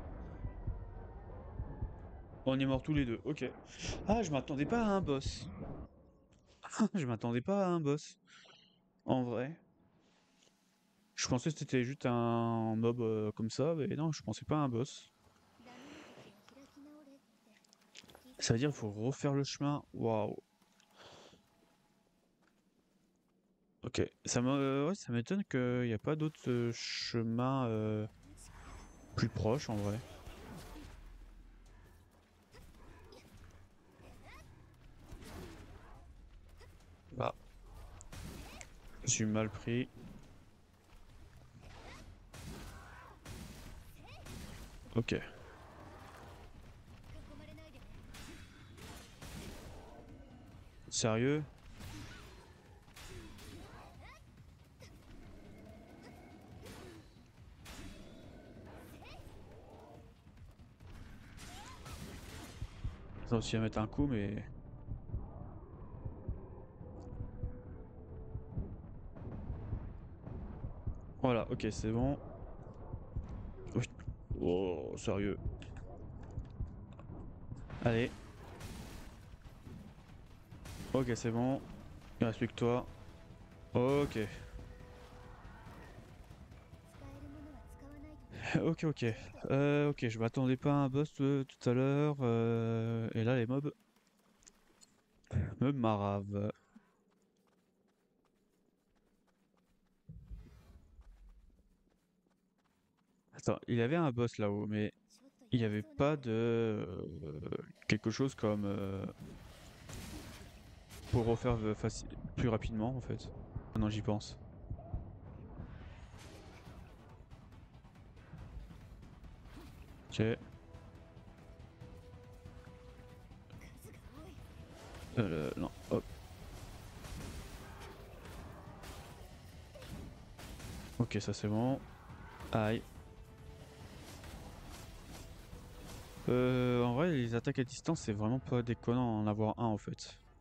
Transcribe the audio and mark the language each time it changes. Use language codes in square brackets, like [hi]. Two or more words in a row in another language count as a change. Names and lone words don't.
[fr] On est morts tous les deux, ok. Ah, je m'attendais pas à un boss. Je m'attendais pas à un boss. En vrai. Je pensais que c'était juste un mob comme ça, mais non, je pensais pas à un boss. [ja] ダメな時は開き直れって聞いた。 [fr] Ça veut dire qu'il faut refaire le chemin. Waouh. Ok. Ouais, ça m'étonne qu'il n'y a pas d'autres chemins plus proches en vrai. Bah, je suis mal pris. Ok. [ja] 囲まれないでね。 [fr] Sérieux? Ça aussi à mettre un coup, mais... Voilà, ok, c'est bon. Oui. Oh, sérieux. Allez. Ok, c'est bon. Il reste plus que toi. Ok. [ja] 使えるものは使わないとね。 [fr] Ok, ok. Ok, je m'attendais pas à un boss tout à l'heure. Et là, les mobs me maravent. Attends, il y avait un boss là-haut, mais [ja] ちょっと [fr] il n'y [ja] やり [fr] avait [ja] そうな [fr] pas [ja] ので。 [fr] de... quelque chose comme... pour refaire plus rapidement, en fait. Maintenant, j'y pense. Ok. [ja] 数が多い。 [fr] Non, hop. Ok, ça c'est bon. Aïe. En vrai, les attaques à distance, c'est vraiment pas déconnant en avoir un en fait.